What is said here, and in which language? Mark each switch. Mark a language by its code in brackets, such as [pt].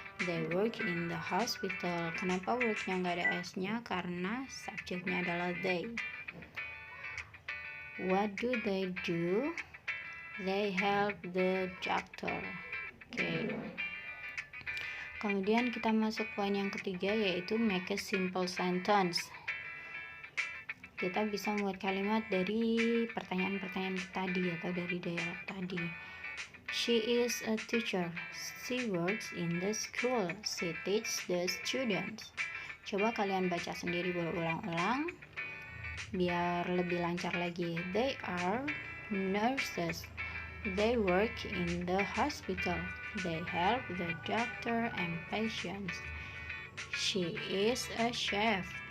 [en] They work in the hospital. [id] Kenapa work-nya nggak ada s-nya? Karena subjeknya adalah they. [en] What do they do? They help the doctor. Okay. [id] Kemudian kita masuk poin yang ketiga, yaitu [en] make a simple sentence. [id] Kita bisa membuat kalimat dari pertanyaan-pertanyaan tadi atau dari dialog tadi. [en] She is a teacher. She works in the school. She teaches the students. [id] Coba kalian baca sendiri berulang-ulang biar lebih lancar lagi. [en] They are nurses. They work in the hospital. They help the doctor and patients. She is a chef.